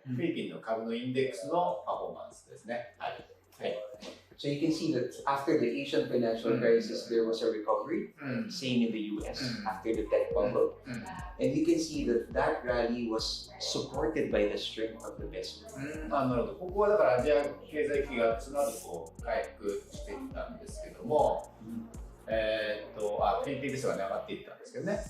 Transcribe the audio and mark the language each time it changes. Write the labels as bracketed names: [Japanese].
[Japanese] フィリピンの株のインデックスのパフォーマンスですね。はい。 [English] So you can see that after the Asian financial crisis, there was a recovery. Same in the US after the tech bubble. And you can see that that rally was supported by the strength of the peso. [Japanese] なるほど。ここはだからアジア経済危機がその後回復していったんですけども、フィリピンペソが上がっていったんですけどね。